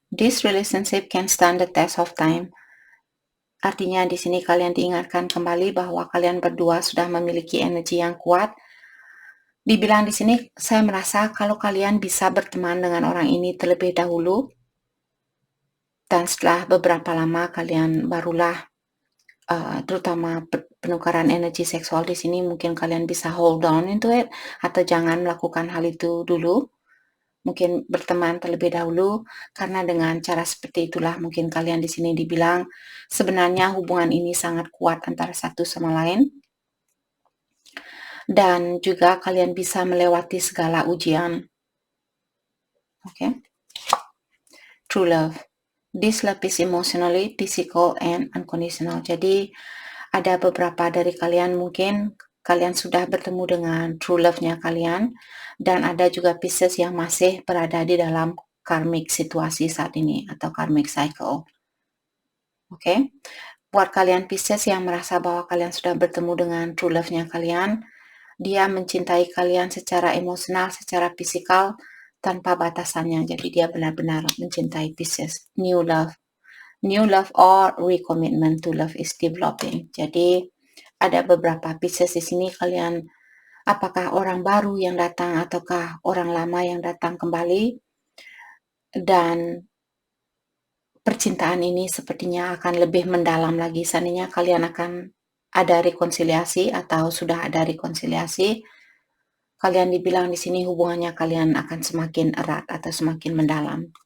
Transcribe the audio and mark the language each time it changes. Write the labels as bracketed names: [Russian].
[English] This relationship can stand the test of time. [Indonesian] Artinya di sini kalian diingatkan kembali bahwa kalian berdua sudah memiliki energi yang kuat. Dibilang di sini, saya merasa kalau kalian bisa berteman dengan orang ini terlebih dahulu, dan setelah beberapa lama kalian barulah terutama penukaran energi seksual di sini, mungkin kalian bisa [English] hold on into it, [Indonesian] atau jangan melakukan hal itu dulu. Mungkin berteman terlebih dahulu, karena dengan cara seperti itulah mungkin kalian di sini dibilang sebenarnya hubungan ini sangat kuat antara satu sama lain. Dan juga kalian bisa melewati segala ujian. [English] Okay? True love. This love is emotionally, physical, and unconditional. [Indonesian] Jadi ada beberapa dari kalian mungkin kalian sudah bertemu dengan true love-nya kalian, dan ada juga Pisces yang masih berada di dalam karmic situasi saat ini atau karmic cycle. Oke? Buat kalian Pisces yang merasa bahwa kalian sudah bertemu dengan true love-nya kalian, dia mencintai kalian secara emosional, secara fisikal, tanpa batasannya. Jadi dia benar-benar mencintai Pisces. [English] New love or recommitment to love is developing. [Indonesian] Jadi ada beberapa Pisces di sini kalian, apakah orang baru yang datang ataukah orang lama yang datang kembali, dan percintaan ini sepertinya akan lebih mendalam lagi. Seandainya kalian akan ada rekonsiliasi atau sudah ada rekonsiliasi, kalian dibilang di sini hubungannya kalian akan semakin erat atau semakin mendalam.